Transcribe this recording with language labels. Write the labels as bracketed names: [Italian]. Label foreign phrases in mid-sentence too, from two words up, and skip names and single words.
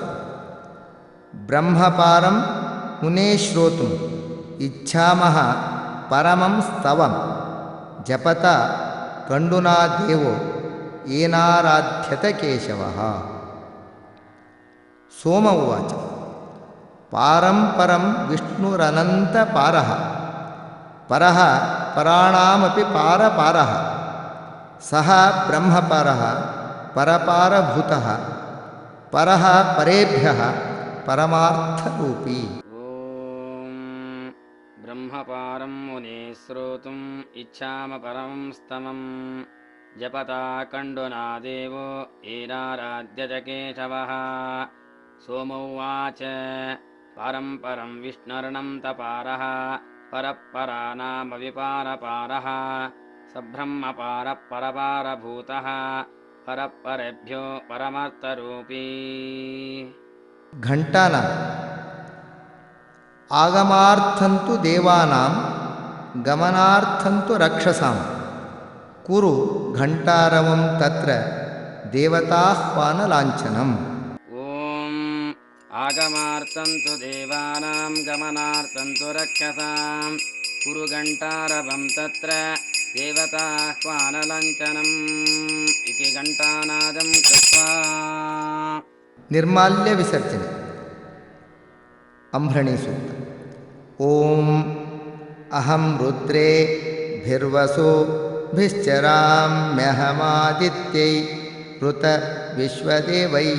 [Sanskrit] ಬ್ರಹ್ಮಪಾರಂ ಮುನೇ ಶ್ರೋತುಂ ಇಚ್ಛಾಮಃ ಪರಮಂ ಸ್ತವಂ ಜಪತ ಕಂಡುನಾ ದೇವೋ ಏನಾರಾಧ್ಯತ ಕೇಶವಃ. ಸೋಮ ಉವಾಚ ಪಾರಂ ಪರಂ ವಿಷ್ಣುರನಂತ ಪಾರಃ ಪರಃ ಪರಾಣಾಮಪಿ ಪಾರಪಾರಃ ಸಹ ಬ್ರಹ್ಮಪಾರಃ ಪರಪಾರಭೂತಃ ಪರಃ ಪರೇಭ್ಯಃ ಪರಮಾರ್ಥರೂಪೀ. ಓಂ ಬ್ರಹ್ಮಪಾರಂ ಮುನೇ ಶ್ರೋತುಂ ಇಚ್ಛಾಮ ಪರಮಂ ಸ್ತಮಂ ಜಪತಾ ಕಂಡುನಾ ದೇವೋ ಏನಾರಾಧ್ಯತ ಕೇಶವಃ. ಸೋಮ ಉವಾಚ ಪಾರಂ ಪರಂ ವಿಷ್ಣುರ್ನಂತ ಪಾರಃ ಪರಃ ಪರಾನಾಮ ವಿಪಾರಪಾರಃ ಸಬ್ರಹ್ಮಪಾರಃ ಪರಪಾರಭೂತಃ ಪರಃ ಪರೇಭ್ಯೋ ಪರಮಾರ್ಥರೂಪೀ. ಘಂಟಾನಾದ. ಆಗಮಾರ್ಥಂತು ದೇವಾನಾಂ ಗಮನಾರ್ಥಂತು ರಕ್ಷಸಾಂ ಕುರು ಘಂಟಾರವಂ ತತ್ರ ದೇವತಾಹ್ವಾನ ಲಾಂಛನಂ. ಓಂ ಆಗಮಾರ್ಥಂತು ದೇವಾನಾಂ ಗಮನಾರ್ಥಂತು ರಕ್ಷಸಾಂ ಕುರು ಘಂಟಾರವಂ ತತ್ರ ದೇವತಾಹ್ವಾನಲಾಂಛನಂ ಇತಿ ಘಂಟಾನಾದಂ ಕೃತ್ವಾ. [Kannada] ನಿರ್ಮಾಲ್ಯ ವಿಸರ್ಜನೆ. ಅಂಬ್ರಣಿ ಸೂಕ್ತ. [Sanskrit] ಓಂ ಅಹಂ ರುದ್ರೇ ಭಿರ್ವಸು ಭಿಶ್ಚರಾಮ್ಯಹಮಾದಿತ್ಯೈ ಋತ ವಿಶ್ವದೇವೈಃ